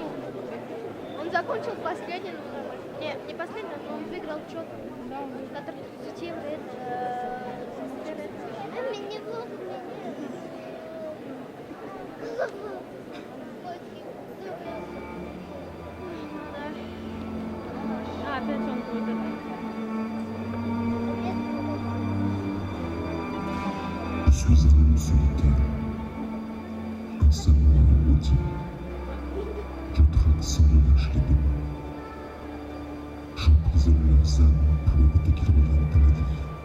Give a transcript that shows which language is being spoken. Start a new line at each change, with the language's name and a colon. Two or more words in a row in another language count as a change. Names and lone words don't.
Russian: Он закончил последний, не последний, но он выиграл что-то. Который изучил это. Опять он будет.
French: Je suis un homme solitaire, un samouraï maudit. Je traque sans relâche les démons. J'emprisonne leurs âmes pour éviter qu'ils reviennent à la vie.